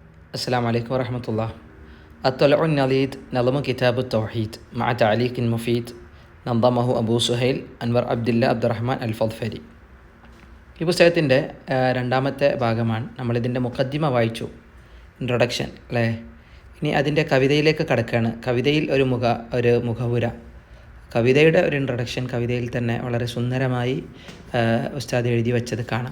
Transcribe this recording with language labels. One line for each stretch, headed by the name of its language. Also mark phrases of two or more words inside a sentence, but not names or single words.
Arabic: السلام عليكم ورحمة الله. الطلع النليد نظم كتاب التوحيد مع تعليق مفيد نظمه أبو സുഹൈൽ അൻവർ അബ്ദുല്ല അബ്ദുറഹ്മാൻ അൽ ഫദ്ഫരി.
Malayalam: ഈ പുസ്തകത്തിൻ്റെ രണ്ടാമത്തെ ഭാഗമാണ്. നമ്മളിതിൻ്റെ മുഖദ്ദിമ വായിച്ചു, ഇൻട്രൊഡക്ഷൻ അല്ലേ. ഇനി അതിൻ്റെ കവിതയിലേക്ക് കടക്കുകയാണ്. കവിതയിൽ ഒരു മുഖവുര, കവിതയുടെ ഒരു ഇൻട്രൊഡക്ഷൻ കവിതയിൽ തന്നെ വളരെ സുന്ദരമായി ഉസ്താദ് എഴുതി വച്ചത് കാണാം.